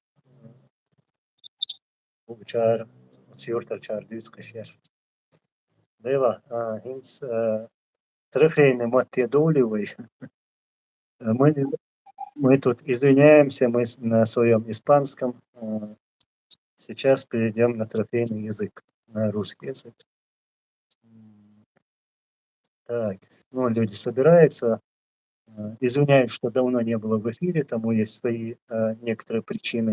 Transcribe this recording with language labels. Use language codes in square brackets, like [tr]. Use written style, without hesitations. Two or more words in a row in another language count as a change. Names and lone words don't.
[ru] учар цюртар чар дич кэшяш. Дейла, хинц трехейны матте доливай. Мы мы тут извиняемся, мы на своем испанском. Сейчас перейдем на трофейный язык, на русский язык. Так, ну, люди собираются. Извиняюсь, что давно не было в эфире, тому есть свои некоторые причины.